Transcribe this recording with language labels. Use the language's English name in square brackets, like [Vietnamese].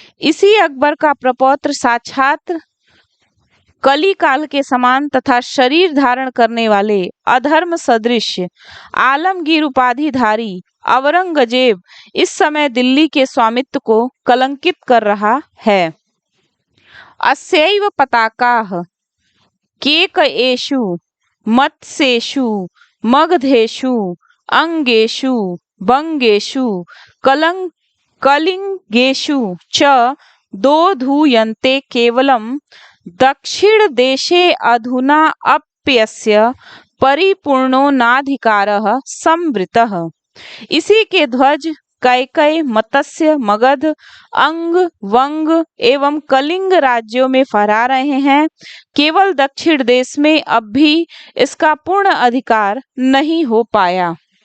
[Hindi] इसी अकबर का प्रपौत्र साक्षात कली काल के समान तथा शरीर धारण करने वाले अधर्म सदृश आलमगीर उपाधिधारी औरंगजेब इस समय दिल्ली के स्वामित्व को कलंकित कर रहा है। [Sanskrit] अस्यैव पताकाः केकयेषु मत्स्येषु मगधेषु अंगेषु बंगेषु कलिंगेषु च दोधूयन्ते केवलं दक्षिण देशे अधुना अप्यस्य परिपूर्णो नाधिकारः संवृतः। [Hindi] इसी के ध्वज कैकय मत्स्य मगध अंग वंग एवं कलिंग राज्यों में फहरा रहे हैं। केवल दक्षिण देश में अब भी इसका पूर्ण अधिकार नहीं हो पाया।